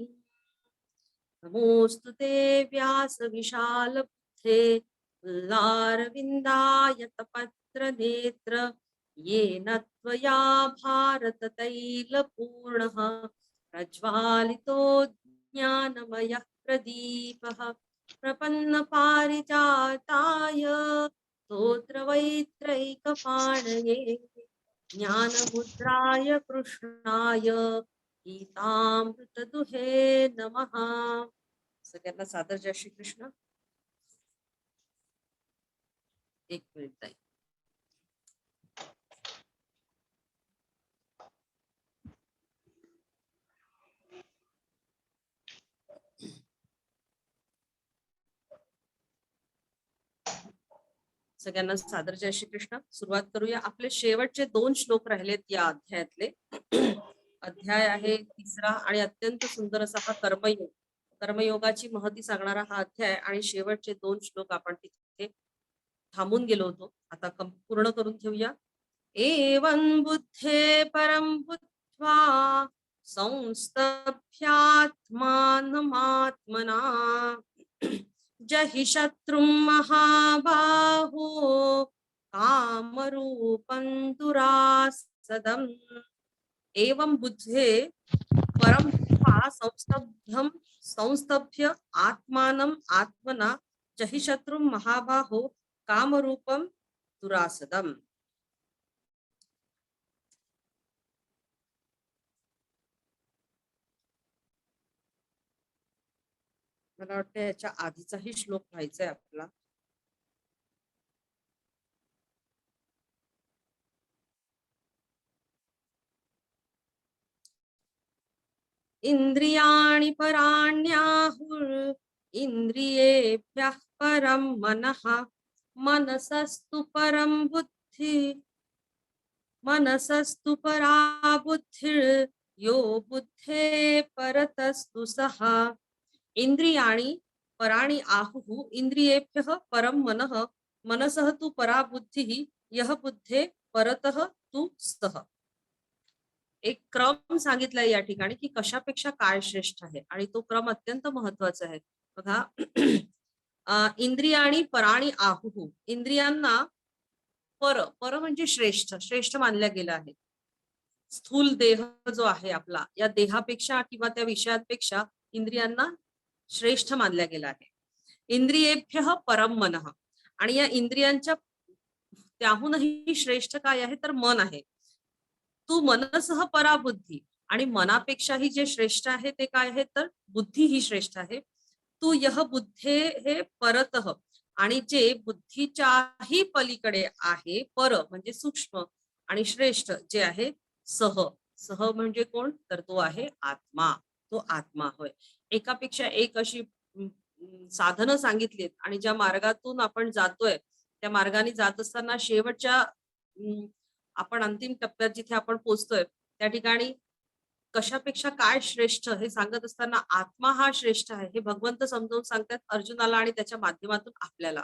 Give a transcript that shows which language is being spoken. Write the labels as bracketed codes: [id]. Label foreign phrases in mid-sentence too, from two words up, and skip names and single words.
[sa] नमोऽस्तु ते व्यासविशालबुद्धे पुल्लारविन्दायतपत्रनेत्र येन त्वया भारततैलपूर्णः प्रज्वालितो ज्ञानमयः प्रदीपः प्रपन्नपारिजाताय स्तोत्रवैत्रैकपाणये ज्ञानमुद्राय कृष्णाय गीतामृतदुहे नमः। [mr] सगळ्यांना सादर जय श्री कृष्ण। एक मिनिट ताई. सगळ्यांना सादर जय श्री कृष्ण. सुरुवात करूया. आपले शेवटचे 2 श्लोक राहिलेत या अध्यायातले. अध्याय आहे 3रा आणि अत्यंत सुंदर असा हा कर्मयोग, कर्मयोगाची महती सांगणारा हा अध्याय आणि शेवटचे 2 श्लोक आपण तिथे थांबून गेलो होतो. आता पूर्ण करून ठेवूया. [sa] एवं बुद्धे परम बुद्ध्वा संस्तभ्यात्मानमात्मना जहि शत्रुं महाबाहो कामरूपं दुरासदम्। एवं बुद्धे परम संस्तभ्य आत्मानं आत्मना जहि शत्रुं महाबाहो कामरूपं दुरासदम्। [mr] मला वाटतं याच्या आधीचाही श्लोक व्हायचा आहे आपला. [sa] इंद्रियाणि पराण्याहुर् इंद्रियेभ्यः परं मनः मनसस्तु परं बुद्धि मनसस्तु परा बुद्धिर् यो बुद्धे परतस्तु सः। इंद्रियाणि पराणि आहुः इंद्रियेभ्यः परं मनः मनसः तु परा बुद्धिः यः बुद्धे परतः तु सः। [mr] एक क्रम सांगितलाय या ठिकाणी की कशापेक्षा काय श्रेष्ठ आहे आणि तो क्रम अत्यंत महत्वाचा आहे. बघा, [sa] इंद्रियाणी पराणी आहुः, [mr] इंद्रियांना पर म्हणजे श्रेष्ठ, श्रेष्ठ मानल्या गेलं आहे. स्थूल देह जो आहे आपला, या देहापेक्षा किंवा त्या विषयांपेक्षा इंद्रियांना श्रेष्ठ मानल्या गेला आहे. [sa] इंद्रियेभ्यः परम मनः, [mr] आणि या इंद्रियांच्या त्याहूनही श्रेष्ठ काय आहे तर मन आहे. [sa] तू मनसह पराबुद्धी, [mr] आणि मनापेक्षाही जे श्रेष्ठ आहे ते काय आहे तर बुद्धी ही श्रेष्ठ आहे. [sa] तू यह बुद्धे हे परतः, [mr] आणि जे बुद्धीच्याही पलीकडे आहे, पर म्हणजे सूक्ष्म आणि श्रेष्ठ जे आहे सह. सह म्हणजे कोण तर तो आहे आत्मा, तो आत्मा होय. एकापेक्षा एक अशी साधनं सांगितलीत आणि ज्या मार्गातून आपण जातोय त्या मार्गाने जात असताना शेवटच्या आपण अंतिम टप्प्यात जिथे आपण पोहोचतोय त्या ठिकाणी कशापेक्षा काय श्रेष्ठ हे सांगत असताना आत्मा हा श्रेष्ठ आहे हे भगवंत समजावून सांगतात अर्जुनाला आणि त्याच्या माध्यमातून आपल्याला.